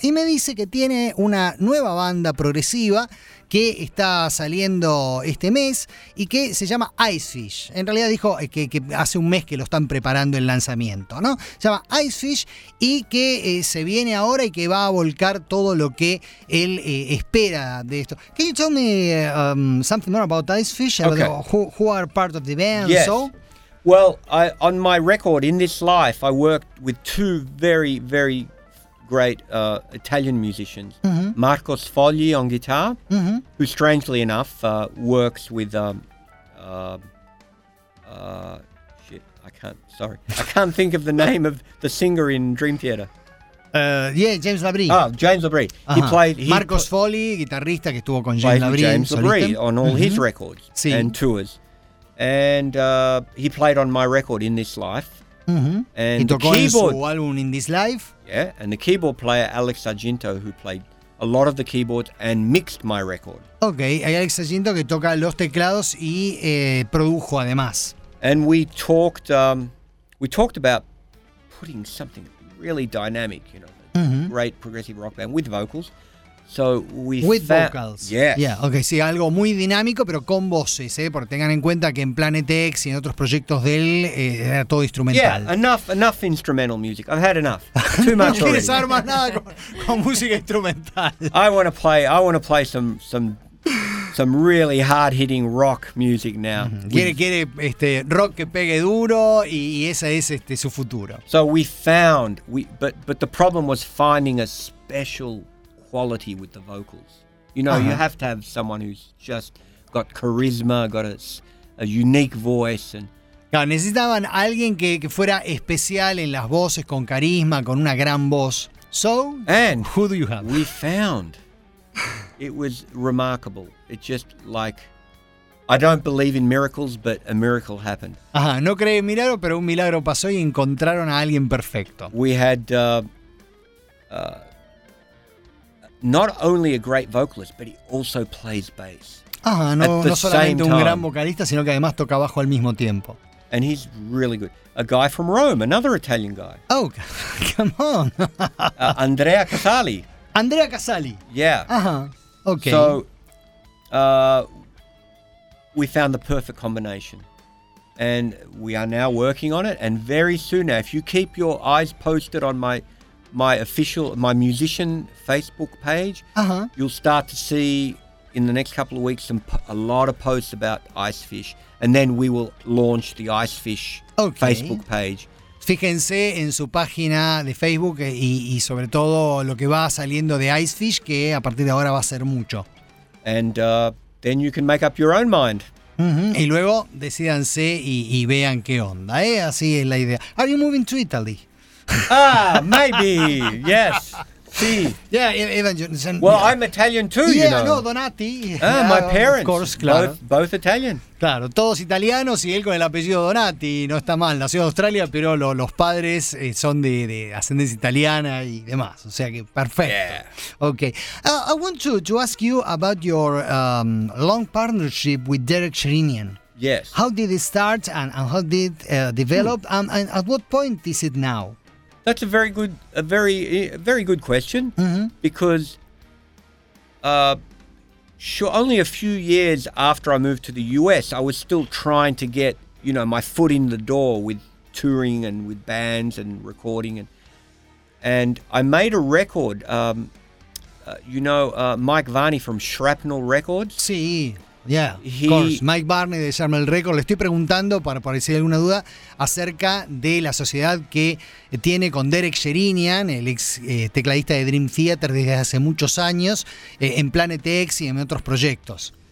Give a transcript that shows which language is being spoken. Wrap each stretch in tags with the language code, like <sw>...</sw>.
<es>Y me dice que tiene una nueva banda progresiva que está saliendo este mes y que se llama Icefish. En realidad dijo que hace un mes que lo están preparando el lanzamiento, ¿no? Se llama Icefish y que se viene ahora y que va a volcar todo lo que él espera de esto.</es> <en>Can you tell me something more about Icefish? Okay. Who are part of the band? Yes. So? Well, on my record in this life, I worked with two very, very great Italian musicians. Marco Sfogli on guitar, who strangely enough works with I can't think of the name of the singer in Dream Theater. James Labrie. James Labrie. Uh-huh. He played</en> <es>Marco Sfogli, guitarista que estuvo con James Labrie.</es> <en>James Labrie on all his records and tours. And he played on my record In This Life. And he</en> <es>tocó keyboard, en su álbum In This Life.</es> <en>Yeah, and the keyboard player Alex Sargento, who played a lot of the keyboards and mixed my record.</en> <es>Okay, hay Alex Sargento que toca los teclados y produjo además.</es> <en>And we talked about putting something really dynamic, you know, great progressive rock band with vocals. So vocals. Yeah.</en> <es>Yeah, okay, sí, algo muy dinámico pero con voces, porque tengan en cuenta que en Planet X y en otros proyectos de él era todo instrumental.</es> <en>Yeah, enough instrumental music. I've had enough. Too much.</en> <es>No quieres saber más nada con música instrumental.</es> <en>I want to play some really hard hitting rock music now.</en> <es>Quiere rock que pegue duro y esa es su futuro.</es> <en>So we found but the problem was finding a special quality with the vocals. You know, you have to have someone who's just got charisma, got a unique voice. And</en> <es>no, necesitaban alguien que fuera especial en las voces, con carisma, con una gran voz.</es> <en>So, and who do you have? We found. It was remarkable. It just like, I don't believe in miracles, but a miracle happened.</en> <es>Ajá, no cree en milagro, pero un milagro pasó y encontraron a alguien perfecto.</es> <en>We had not only a great vocalist, but he also plays bass.</en> <es>Ajá, no, no solamente un gran vocalista, sino que además toca bajo al mismo tiempo.</es> <en>And he's really good. A guy from Rome, another Italian guy. Oh, come on. Andrea Casali. Andrea Casali. Yeah. Uh-huh. Okay. So we found the perfect combination. And we are now working on it. And very soon now, if you keep your eyes posted on my musician Facebook page, uh-huh. you'll start to see in the next couple of weeks a lot of posts about Ice Fish. And then we will launch the Ice Fish okay. Facebook page.</en> <es>Fíjense en su página de Facebook y sobre todo lo que va saliendo de Ice Fish, que a partir de ahora va a ser mucho.</es> <en>And then you can make up your own mind. Mm-hmm.</en> <es>Y luego decídanse y vean qué onda, ¿eh? Así es la idea.</es> <en>Are you moving to Italy? Maybe, yes. Sí. Yeah, Evangelion. Well, I'm Italian too, yeah, you know. Yeah, no, Donati. My parents. Of course, claro. Both Italian.</en> <es>Claro, todos italianos y él con el apellido Donati. No está mal, nació en Australia, pero los padres son de ascendencia italiana y demás. O sea que perfecto.</es> <en>Yeah. Okay. I want to ask you about your long partnership with Derek Sherinian. Yes. How did it start and how did it develop? Hmm. And at what point is it now? That's a very good question, mm-hmm. because only a few years after I moved to the US, I was still trying to get, you know, my foot in the door with touring and with bands and recording. And I made a record, Mike Varney from Shrapnel Records. Sí. Yeah, of course.</en> <es>Mike Varney de Shrapnel Records. Le estoy preguntando, para si hay alguna duda, acerca de la sociedad que tiene con Derek Sherinian, el ex tecladista de Dream Theater desde hace muchos años, en Planet X y en otros proyectos.</es>